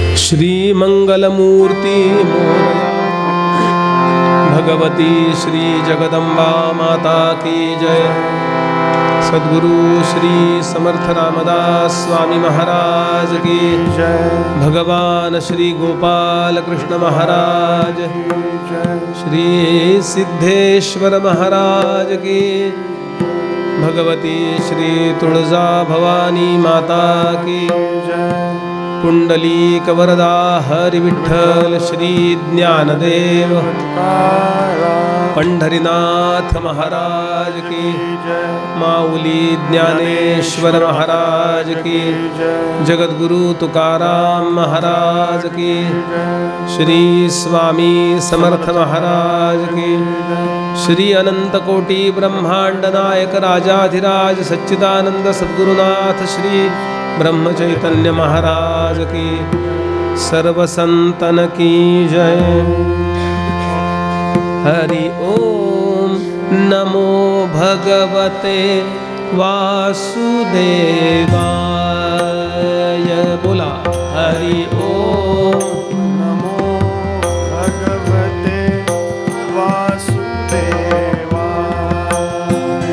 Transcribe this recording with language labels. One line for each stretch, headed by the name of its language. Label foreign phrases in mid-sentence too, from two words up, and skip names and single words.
Marathi: श्रीमंगलमूर्ति मोरया।
Hindi: भगवती श्री जगदम्बा माता की जय। सद्गुरु श्री समर्थ रामदास स्वामी महाराज की जय। भगवान श्री गोपाल कृष्ण महाराज श्री सिद्धेश्वर महाराज की। भगवती श्री तुळजा भवानी माता की जय। पुंडलीक वरदा हरि विठ्ठल श्री ज्ञानदेव पंढरीनाथ महाराज की जय। माऊली ज्ञानेश्वर महाराज की जय। जगद्गुरु तुकाराम महाराज की जय। श्री स्वामी समर्थ महाराज की जय। श्री अनंत कोटि ब्रह्मांड नायक राजाधिराज सच्चिदानंद सद्गुरुनाथ श्री ब्रह्म चैतन्य महाराज की। सर्व संतन की जय।
Sanskrit: हरि ओम नमो भगवते वासुदेवाय।
Marathi: बोला हरि ओम
Sanskrit: नमो भगवते वासुदेवाय।